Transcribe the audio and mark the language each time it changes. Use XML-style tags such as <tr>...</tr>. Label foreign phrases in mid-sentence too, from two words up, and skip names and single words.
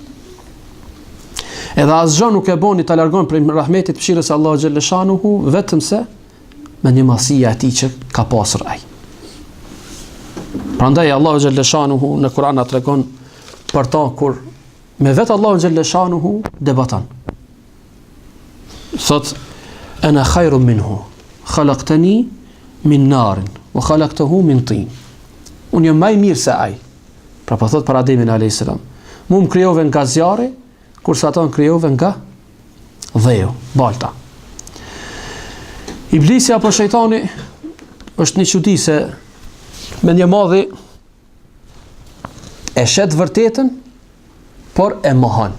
<sq>Edhe asgjë nuk e boni ta largon prej rahmetit mëshirës së Allahu Gjellëshanuhu, vetëm se mendjemasia e tij që ka pasur ai. Prandaj Allahu Gjellëshanuhu në Kur'an na tregon për ta kur me vetë Allahu Gjellëshanuhu debaton.</sq> <ar>Thot أنا خير منه خلقتني من نار وخلقته من طين.</ar> <sq>Unë jam më i mirë se ai. Pra po thot për Ademin</sq> <ar>عليه السلام.</ar> <sq>Mu më krijove nga zjarri, kurse ata më krijove nga dheu, balta. Iblisi apo shejtani është një çudi se mendje madhi e shet vërtetën, por e mohon.</sq>